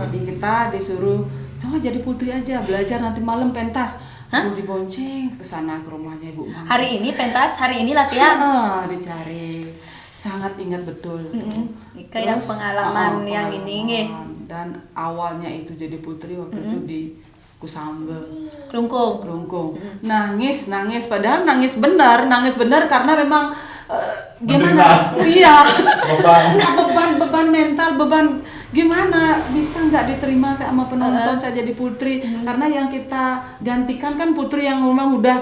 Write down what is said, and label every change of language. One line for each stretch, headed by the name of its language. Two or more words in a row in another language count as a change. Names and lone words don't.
Indonesian: Jadi kita disuruh, coba jadi putri aja, belajar nanti malam pentas. Hah? Aku dibonceng ke sana ke rumahnya Ibu Mangku. Hari ini pentas, hari ini latihan. Dicari. Sangat ingat betul. Ika yang pengalaman yang ini nggih. Dan awalnya itu jadi putri waktu itu di Kusambel. Klungkung. Kelungkung. Nangis padahal nangis benar karena memang gimana? Iya. beban mental, beban gimana bisa nggak diterima saya sama penonton saya jadi putri karena yang kita gantikan kan putri yang memang udah